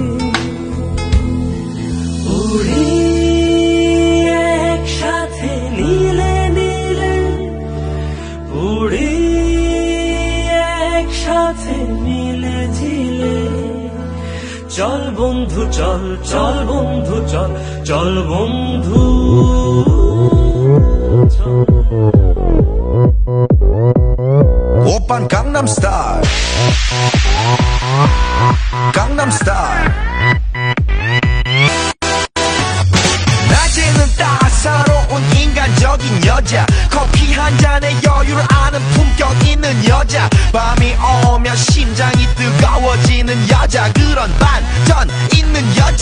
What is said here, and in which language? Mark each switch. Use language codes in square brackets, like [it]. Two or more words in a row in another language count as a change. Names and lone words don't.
[bn] উড়ি একসাথে নীলে নীলে, উড়ি একসাথে মিলে ঝিলে। চল বন্ধু চল, চল বন্ধু চল, চল বন্ধু চল। [ko] 오빤 강남 스타일, 강남 스타일. 낮에는 따사로운 인간적인 여자, 커피 한 잔에 여유를 아는 품격 있는 여자, 밤이 오면 심장이 뜨거워지는 여자, 그런 반전 있는 여자.